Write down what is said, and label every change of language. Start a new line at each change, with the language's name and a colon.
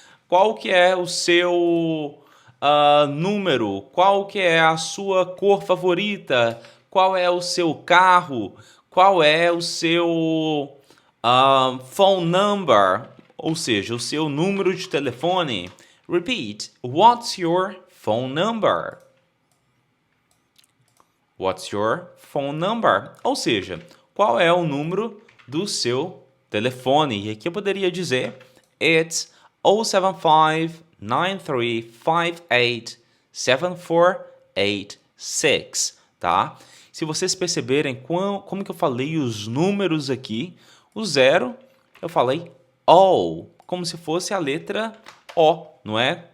Portuguese: Qual que é o seu número? Qual que é a sua cor favorita? Qual é o seu carro? Qual é o seu
English: phone number?
Portuguese: Ou seja, o seu número de telefone. Repeat.
English: What's your phone number? What's your phone number?
Portuguese: Ou seja, qual é o número do seu telefone? E aqui eu poderia dizer it's 075-9358-7486, tá? Se vocês perceberem como que eu falei os números aqui, o 0 eu falei O, como se fosse a letra O, não é?